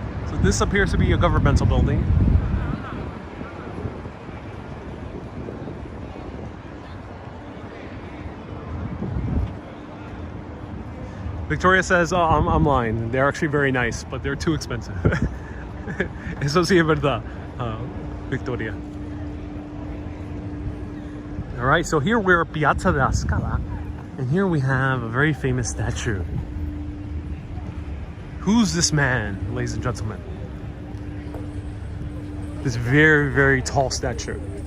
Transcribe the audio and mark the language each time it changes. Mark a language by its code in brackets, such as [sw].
[en] So this appears to be a governmental building. Victoria says, oh, I'm lying. They're actually very nice, but they're too expensive. [es] Eso sí es verdad, Victoria. [en] All right, so here we're at Piazza della Scala, and here we have a very famous statue. Who's this man, ladies and gentlemen? This very, very tall statue.